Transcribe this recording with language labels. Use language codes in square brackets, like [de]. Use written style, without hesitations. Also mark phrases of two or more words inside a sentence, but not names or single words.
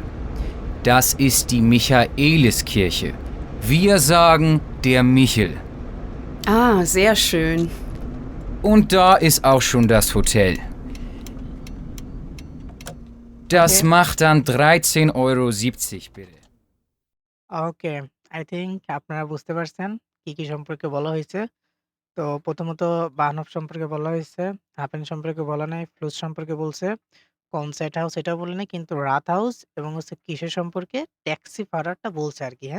[de] Das ist die Michaeliskirche. Wir sagen der Michel. ah, sehr schön. Und da ist auch schon das Hotel. Das Okay. macht dann 13,70 € bitte. [bn] ওকে, [en] I think [bn] আপনারা বুঝতে পারছেন কি সম্পর্কে বলা হয়েছে। তো প্রথমত বাহনব সম্পর্কে বলা হয়েছে, হাফেন সম্পর্কে বলা নাই, ফ্লুস সম্পর্কে বলছে, কনসার্ট হাউস এটাও বলে নাই কিন্তু রাত হাউস এবং হচ্ছে কিসের সম্পর্কে ট্যাক্সি ফারারটা বলছে আরকি, হ্যাঁ?